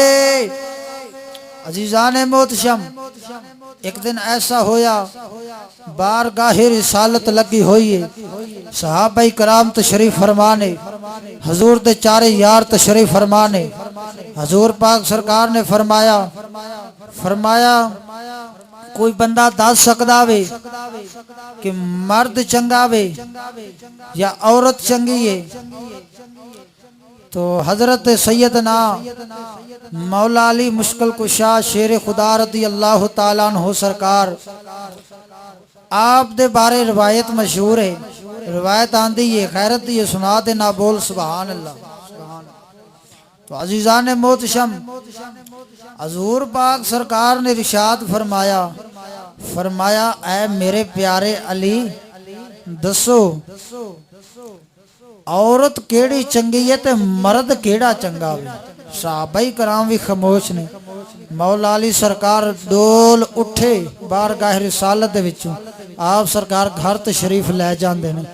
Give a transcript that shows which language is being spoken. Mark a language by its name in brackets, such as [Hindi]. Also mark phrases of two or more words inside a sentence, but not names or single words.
[Punjabi] ਅਜ਼ੀਜ਼ਾਨ ਮੋਹਤਰਮ ਇਕ ਦਿਨ ਐਸਾ ਹੋਇਆ, ਬਾਰਗਾਹੇ ਰਿਸਾਲਤ ਲੱਗੀ ਹੋਈ ਹੈ, ਸਹਾਬਾਇ ਕਿਰਾਮ ਤਸ਼ਰੀਫ਼ ਫ਼ਰਮਾ ਨੇ, ਹਜ਼ੂਰ ਦੇ ਚਾਰੇ ਯਾਰ ਤਸ਼ਰੀਫ਼ ਫ਼ਰਮਾ ਨੇ, ਹਜ਼ੂਰ ਪਾਕ ਸਰਕਾਰ ਨੇ ਫ਼ਰਮਾਇਆ, ਫ਼ਰਮਾਇਆ ਕੋਈ ਬੰਦਾ ਦੱਸ ਸਕਦਾ ਵੇ ਕਿ ਮਰਦ ਚੰਗਾ ਵੇ ਜਾਂ ਔਰਤ ਚੰਗੀ ਹੈ, ਤਾਂ ਹਜ਼ਰਤ ਸੱਯਦਨਾ ਮੌਲਾ ਅਲੀ ਮੁਸ਼ਕਿਲ ਕੁਸ਼ਾ ਸ਼ੇਰ ਖ਼ੁਦਾ [Arabic] رضي الله تعالى عنه [Punjabi] ਸਰਕਾਰ ਆਪ ਦੇ ਬਾਰੇ ਰਿਵਾਇਤ ਮਸ਼ਹੂਰ ਹੈ, ਰਿਵਾਇਤ ਆਂਦੀ ਹੈ ਖ਼ੈਰਤ ਏ ਸੁਣਾ ਦੇ ਨਾ ਬੋਲ [Arabic] سبحان الله. [Punjabi] ਤਾਂ ਅਜ਼ੀਜ਼ਾਨ ਮੋਹਤਰਮ ਹਜ਼ੂਰ ਪਾਕ ਸਰਕਾਰ ਨੇ ਇਰਸ਼ਾਦ ਫ਼ਰਮਾਇਆ, ਫ਼ਰਮਾਇਆ ਐ ਮੇਰੇ ਪਿਆਰੇ ਅਲੀ ਦੱਸੋ ਔਰਤ ਕਿਹੜੀ ਚੰਗੀ ਹੈ ਤੇ ਮਰਦ ਕਿਹੜਾ ਚੰਗਾ ਵੇ। ਸਹਾਬਾਇ ਕਿਰਾਮ ਭੀ ਖ਼ਾਮੋਸ਼ ਨੇ। ਮੌਲਾ ਅਲੀ ਸਰਕਾਰ ਡੋਲ ਉੱਠੇ ਬਾਰਗਾਹ ਰਿਸਾਲਤ ਦੇ ਵਿਚੋਂ, ਆਪ ਸਰਕਾਰ ਘਰ ਤਸ਼ਰੀਫ਼ ਲੈ ਜਾਂਦੇ ਨੇ।